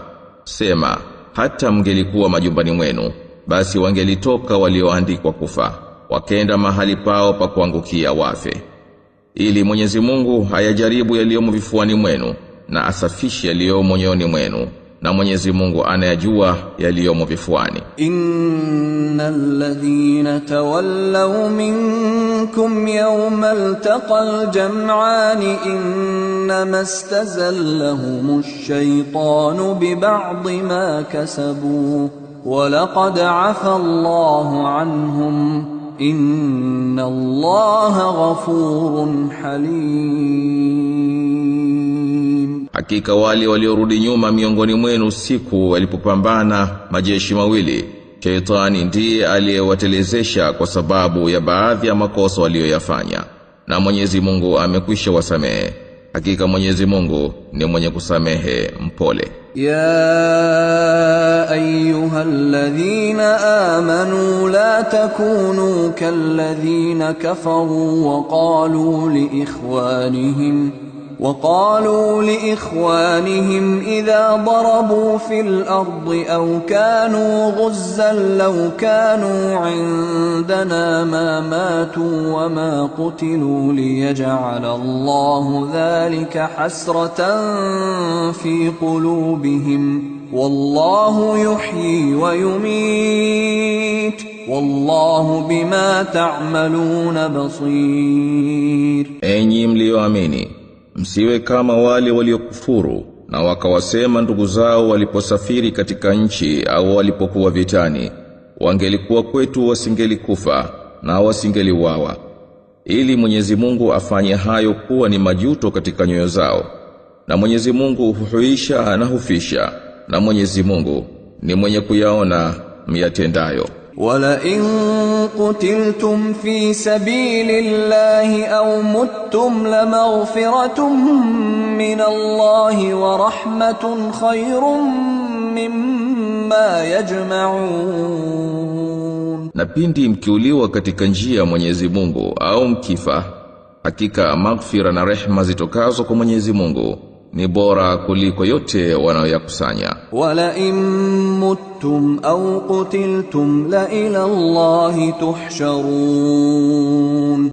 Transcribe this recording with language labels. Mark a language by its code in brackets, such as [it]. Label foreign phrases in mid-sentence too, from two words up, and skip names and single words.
[sw] Sema, hata mngelikuwa majumbani mwenu, basi wangelitoka walioandikwa kufa, wakenda mahali pao pa kuangukia wafe. Ili Mwenyezi Mungu ayajaribu yaliyomo vifuani mwenu na asafishe yaliyomo moyoni mwenu, na Mwenyezi Mungu anayajua yaliyomo vifuani. [ar] إن الذين تولوا منكم يوم التقى الجمعان إنما استزلهم الشيطان ببعض ما كسبوا ولقد عفا الله عنهم إن الله غفور حليم. [sw] Hakika wale waliorudi nyuma miongoni mwenu siku walipopambana majeshi mawili, Shaitani ndiye aliyewatelezesha kwa sababu ya baadhi ya makosa walioyafanya, na Mwenyezi Mungu amekwisha wasamehe. Hakika Mwenyezi Mungu ni mwenye kusamehe mpole. [ar] يا أيها الذين آمنوا لا تكونوا كالذين كفروا وقالوا لإخوانهم إذا ضربوا في الأرض أو كانوا غزا لو كانوا عندنا ما ماتوا وما قتلوا ليجعل الله ذلك حسرة في قلوبهم والله يحيي ويميت والله بما تعملون بصير. [sw] Enyi mlioamini, msiwe kama wale waliokufuru na wakawasema ndugu zao waliposafiri katika nchi au walipokuwa vitani, wangelikuwa kwetu wasingelikufa na wasingeliuawa, ili Mwenyezi Mungu afanye hayo kuwa ni majuto katika nyoyo zao. Na Mwenyezi Mungu huhuisha na hufisha, na Mwenyezi Mungu ni mwenye kuyaona myatendayo. [ar] وَلَئِن قُتِلْتُمْ فِي سَبِيلِ اللَّهِ أَوْ مُتُّمْ لَمَغْفِرَةٌ مِّنَ اللَّهِ وَرَحْمَةٌ خَيْرٌ مِّمَّا يَجْمَعُونَ. [sw] Na pindi mkiuliwa katika njia ya Mwenyezi Mungu au mkifa, hakika maghfira na rehema zitokazo kwa Mwenyezi Mungu ni bora kuliko yote wanayoyakusanya. [ar] ولئن متم أو قتلتم لإلى الله تحشرون.